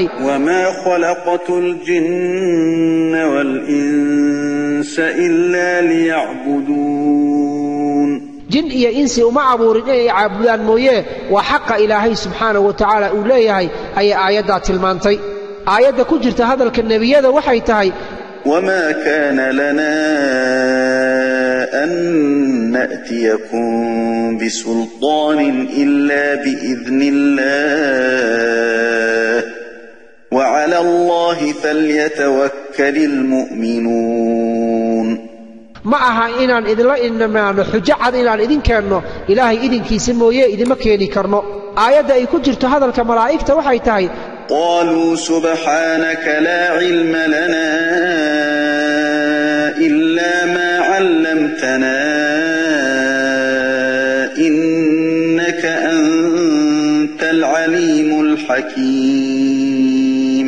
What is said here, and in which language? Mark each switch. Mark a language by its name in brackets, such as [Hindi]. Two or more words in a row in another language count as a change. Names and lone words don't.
[Arabic] وما خلقت الجن والإنس إلا ليعبدون [Somali] jin iyo insi uma abuurin inay caabudaan mooye waa xaqa ilaahay [Arabic] سبحانه وتعالى [Somali] uu leeyahay ayay aayaddaa tilmaantay aayadda ku jirta hadalka nebiyada waxay tahay [Arabic] وما كان لنا أن نأتيكم بسلطان إلا بإذن الله وعلى الله فليتوكل المؤمنون [Somali] ma aha inaan idinla inamaano xujo cad inaan idin keenno ilaahay idinkiisa mooye idima keeni karno aayadda ay ku jirto hadalka malaa'igta waxay tahay [Arabic] قالوا سبحانك لا علم لنا إلا ما علمتنا إنك أنت حكيم